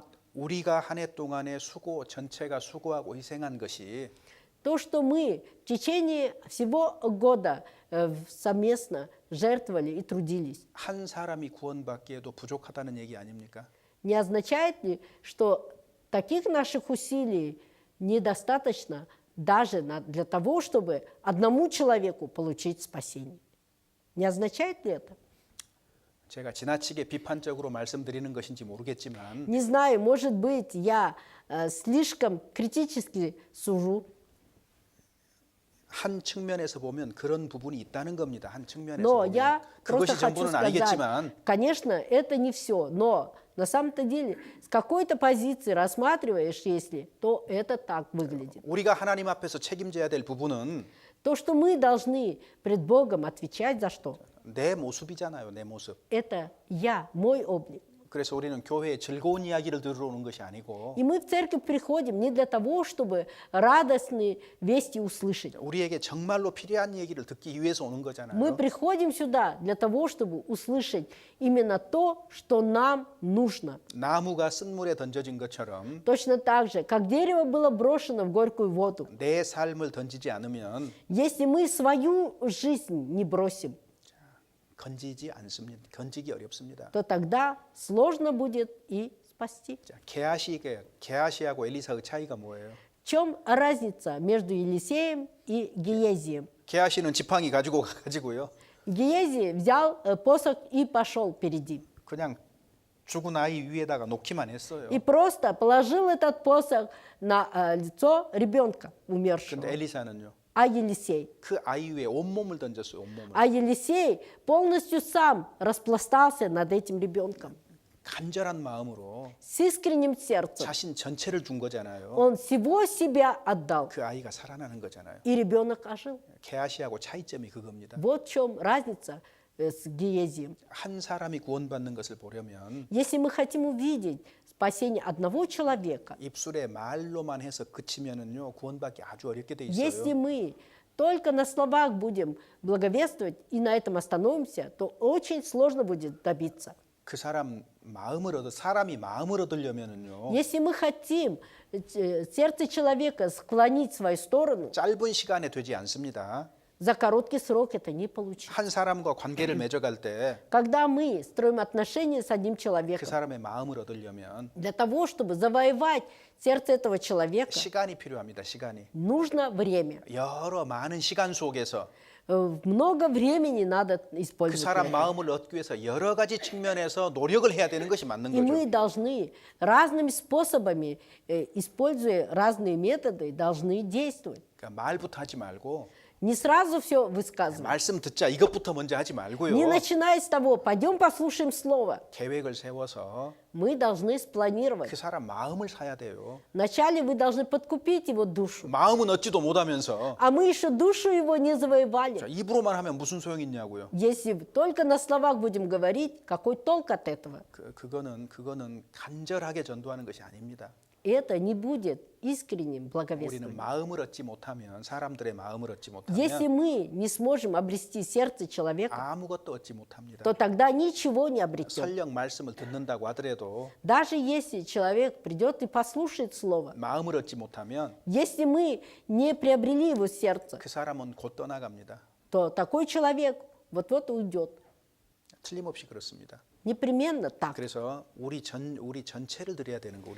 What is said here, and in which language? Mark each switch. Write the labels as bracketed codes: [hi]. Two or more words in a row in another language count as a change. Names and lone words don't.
[ko] 우리가 한 해 동안의 수고 전체가 수고하고 희생한 것이 [ru] То, что мы в течение всего года совместно жертвовали и трудились, [ko] 한 사람이 구원받기에도 부족하다는 얘기 아닙니까? [ru] не означает ли, что таких наших усилий недостаточно даже для того, чтобы одному человеку получить спасение? Не означает ли это? [ko] 제가 지나치게 비판적으로 말씀드리는 것인지 모르겠지만 [ru] Не знаю, может быть, я слишком критически сужу, [ko] 한 측면에서 보면 그런 부분이 있다는 겁니다. 한 측면에서 [ru] но [ko] 보면 [ru] я просто [ko] 그것이 [ru] хочу [ko] 전부는 [ru] сказать, [ko] 아니겠지만 [ru] конечно, это не все, но на самом-то деле с какой-то позиции рассматриваешь, если, то это так выглядит. [ko] 우리가 하나님 앞에서 책임져야 될 부분은 [ru] То, что мы должны пред Богом отвечать за что, [ko] 내 모습이잖아요. 내 모습. [ru] это я, мой облик. [ko] 그래서 우리는 교회에 즐거운 이야기를 들으러 오는 것이 아니고 [ru] И мы в церковь приходим не для того, чтобы радостные вести услышать. [ko] 우리에게 정말로 필요한 얘기를 듣기 위해서 오는 [ru] Мы [ko] 거잖아요. [ru] приходим сюда для того, чтобы услышать именно то, что нам нужно. [ko] 나무가 쓴물에 던져진 것처럼 [ru] Точно так же, как дерево было брошено в горькую воду. [ko] 내 삶을 던지지 않으면 [ru] Если мы свою жизнь не бросим, [ko] 건지지 않습니다. 건지기 어렵습니다. [ru] то тогда сложно будет и спасти. [ko] 자, 게하시하고 엘리사의 차이가 뭐예요? [ru] В чем разница между Елисеем и Гиезием? [ko] 게하시는 지팡이 가지고요. [ru] Гиези взял посох и пошел впереди. [ko] 그냥 죽은 아이 위에다가 놓기만 했어요. [ru] И просто положил этот посох на лицо ребенка умершего. [ko] 근데 엘리사는요. [ru] А Елисей? [ko] 그 아이 위에 온몸을 던졌어요. 온몸을. [ru] А Елисей полностью сам распластался над этим ребенком. [ko] 간절한 마음으로 [ru] С искренним сердцем. [ko] 자신 전체를 준 거잖아요. [ru] Он всего себя отдал. [ko] 그 아이가 살아나는 거잖아요. [ru] И ребенок ожил. [ko] 게하시하고 차이점이 그겁니다. [ru] Вот в чем разница с Гиезием. [ko] 한 사람이 구원받는 것을 보려면 [ru] Если мы хотим увидеть спасение одного человека, [ko] 입술에 말로만 해서 그치면은요 구원받기 아주 어렵게 돼 [ru] если [ko] 있어요. [ru] мы только на словах будем благовествовать и на этом остановимся, то очень сложно будет добиться. [ko] 그 사람이 마음을 얻으려면은요 [ru] Если мы хотим сердце человека склонить в свою сторону, [ko] 짧은 시간에 되지 않습니다. [ru] за короткий срок это не получится. [ko] 한 사람과 관계를 맺어갈 때 그 [ru] Когда мы строим отношения с одним человеком, [ko] 사람의 마음을 얻으려면 [ru] для того, чтобы завоевать сердце этого человека, [ko] 시간이 필요합니다. 시간이. [ru] нужно время. [ko] 여러 많은 시간 속에서 [ru] Много времени надо [ko] 그 [ru] использовать. [ko] 사람 [ru] на это. [ko] 마음을 얻기 위해서 여러 가지 측면에서 노력을 해야 되는 것이 맞는 [ru] И [ko] 거죠. [ru] мы должны разными способами, используя разные методы, должны действовать. [ko] 그러니까 말부터 하지 말고 [ru] Не сразу все высказывать. [ko] 말씀 듣자 이것부터 먼저 하지 말고요. [ru] Не начиная с того, пойдем послушаем слово. [ko] 계획을 세워서 [ru] Мы должны спланировать. [ko] 그 사람 마음을 사야 돼요. [ru] Вначале вы должны подкупить его душу. [ko] 마음은 얻지도 못하면서 [ru] А мы еще душу его не завоевали. [ko] 자, 입으로만 하면 무슨 소용이 있냐고요. [ru] Если только на словах будем говорить, какой толк от этого? [ko] 그거는 간절하게 전도하는 것이 아닙니다. [ru] Это не будет искренним [ko] 우리는 [ru] благовествием. [ko] 마음을 얻지 못하면 사람들의 마음을 얻지 [ru] Если [ko] 못하면 [ru] мы не сможем обрести сердце человека, [ko] 아무것도 얻지 못합니다. [ru] то тогда ничего не обретем. [ko] 설령 말씀을 듣는다고 하더라도 [ru] Даже если человек придет и послушает слово, [ko] 마음을 얻지 못하면 [ru] если мы не приобрели его сердце, [ko] 그 사람은 곧 떠나갑니다. [ru] то такой человек вот-вот уйдет. [ko] 틀림없이 그렇습니다. [ru] Непременно так. [ko] 그래서 우리 전체를 드려야 되는 거, 우리